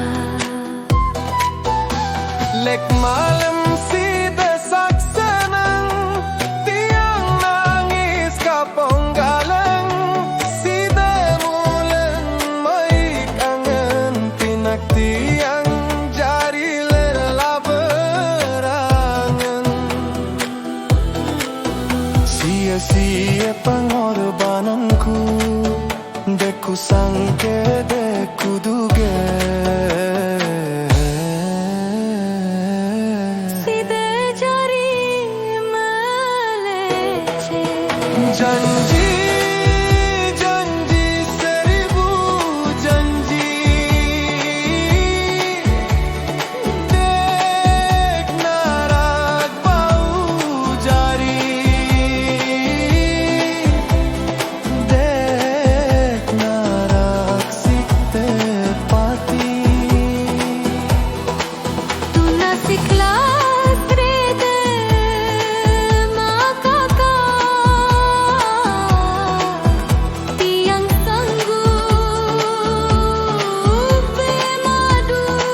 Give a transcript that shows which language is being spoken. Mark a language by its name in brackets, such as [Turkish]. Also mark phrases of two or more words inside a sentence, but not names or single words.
[Sasak] Lek malam side saksanang Tiang nangis kapong galeng Side mulen mai kangen Pinagtiang jari lela berangan [Indonesian] Sia-sia pengorbananku [Sasak] Deku sangke deku duga [Indonesian] Janji, janji seribu janji [Sasak] Dek narak bau jari Dek narak sikte pati Tu nasi kelas reda makaka Tiang sanggup bermadu